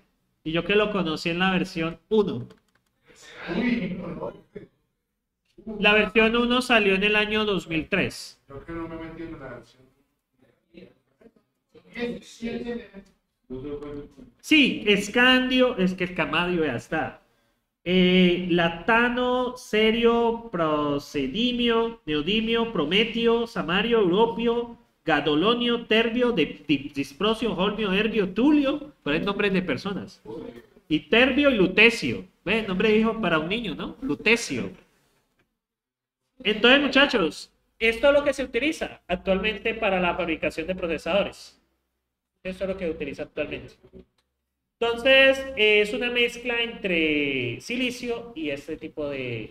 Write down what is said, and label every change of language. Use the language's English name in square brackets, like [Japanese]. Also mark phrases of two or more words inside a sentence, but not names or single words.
[Spanish] Y yo que lo conocí en la versión 1. La versión 1 salió en el año 2003. Yo que no me metí en la versión. Sí, escandio, es que escamadio ya está. Latano, cerio, procedimio, neodimio, prometio, samario, europio, gadolonio, terbio, disprosio, holmio, herbio, tulio, ponen nombres de personas. Y terbio y lutecio. ¿Ven? Nombre de hijo para un niño, ¿no? Lutecio. Entonces, muchachos, esto es lo que se utiliza actualmente para la fabricación de procesadores. Esto es lo que se utiliza actualmente. Entonces, es una mezcla entre silicio y este tipo de...